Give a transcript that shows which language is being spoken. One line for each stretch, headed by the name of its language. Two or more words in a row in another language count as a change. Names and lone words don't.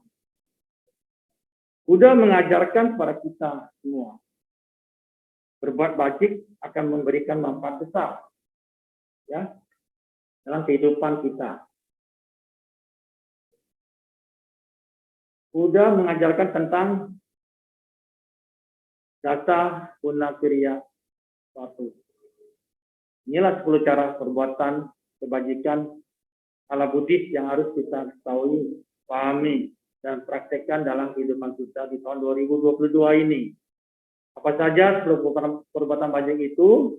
Indonesian: Buddha mengajarkan kepada kita semua berbuat baik akan memberikan manfaat besar, ya, dalam kehidupan kita. Buddha mengajarkan tentang
Pali: dasa guna kriya
Indonesian: satu. Inilah 10 cara perbuatan kebajikan ala Buddhis yang harus kita ketahui, pahami, dan praktekkan dalam kehidupan kita di tahun 2022 ini. Apa saja 10 perbuatan baik itu?